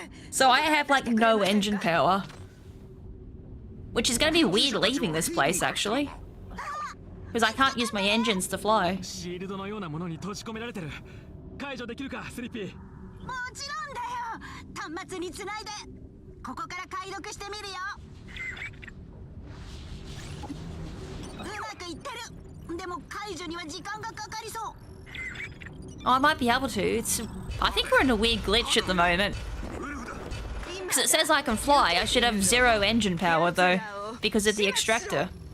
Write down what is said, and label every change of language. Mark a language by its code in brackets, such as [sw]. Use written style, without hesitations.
[en] So I have, like, no engine power. Which is going to be weird leaving this place, actually. Because I can't use my engines to fly. [ja] シールドのようなものに閉じ込められてる。解除できるか、スリッピー。もちろんだよ。端末につないで。ここから解読してみるよ。うまくいってる。でも解除には時間がかかりそう。 [en] Oh, I might be able to. I think we're in a weird glitch at the moment. Because it says I can fly. I should have 0 engine power though, because of the extractor.